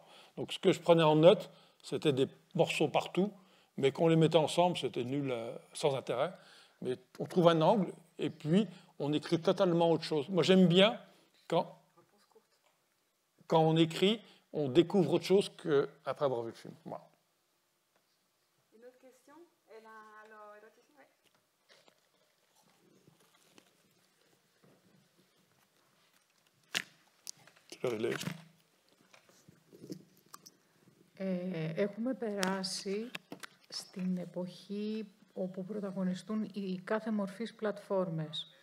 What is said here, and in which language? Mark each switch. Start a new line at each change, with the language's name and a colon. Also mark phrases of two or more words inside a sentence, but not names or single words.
French: Donc ce que je prenais en note, c'était des morceaux partout, mais quand on les mettait ensemble, c'était nul, sans intérêt. Mais on trouve un angle, et puis on écrit totalement autre chose. Moi, j'aime bien quand on écrit, on découvre autre chose qu'après avoir vu le film. Voilà. Une autre question?
Greek: Έχουμε περάσει στην εποχή όπου πρωταγωνιστούν οι κάθε μορφής πλατφόρμες.